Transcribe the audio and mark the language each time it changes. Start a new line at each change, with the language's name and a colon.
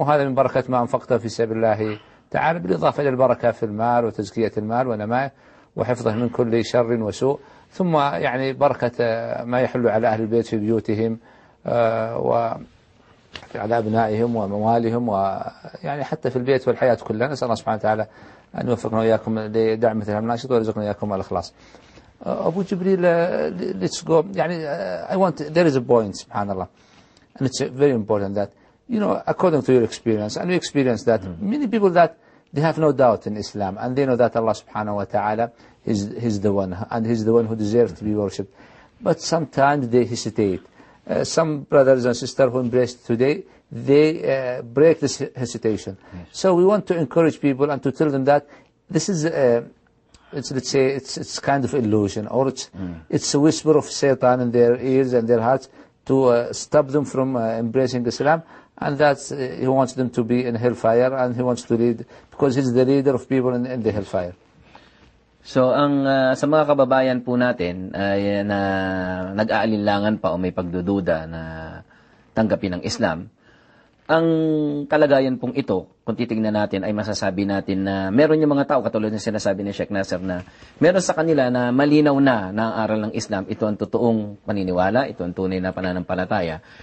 Arabic: وهذا من بركة ما أنفقته في سبيل الله تعالى، بالإضافة إلى البركة في المال وتزكية المال ونمائه وحفظه من كل شر وسوء، ثم يعني بركة ما يحل على أهل البيت في بيوتهم وعلى أبنائهم وموالهم ويعني حتى في البيت والحياة كلها. نسأل الله سبحانه وتعالى أن يوفقنا وإياكم لدعم مثل المناشط ويرزقنا إياكم الإخلاص.
English: Abu Jibril, let's go. يعني, I want to, there is a point, subhanAllah, and it's very important that, you know, according to your experience, and we experience that many people that they have no doubt in Islam, and they know that Allah subhanahu wa ta'ala is the one, and he's the one who deserves to be worshipped. But sometimes they hesitate. Some brothers and sisters who embraced today, they break this hesitation. Yes. So we want to encourage people and to tell them that this is it's kind of illusion, or it's a whisper of Satan in their ears and their hearts to stop them from embracing Islam, and that he wants them to be in hellfire, and he wants to lead because he's the leader of people in the hellfire.
Filipino: So ang sa mga kababayan po natin ay na nag-aalinlangan pa o may pagdududa na tanggapin ang Islam, ang kalagayan pong ito, kung titignan natin, ay masasabi natin na meron yung mga tao, katulad ng sinasabi ni Sheikh Nasser, na meron sa kanila na malinaw na ang aral ng Islam, ito ang totoong paniniwala, ito ang tunay na pananampalataya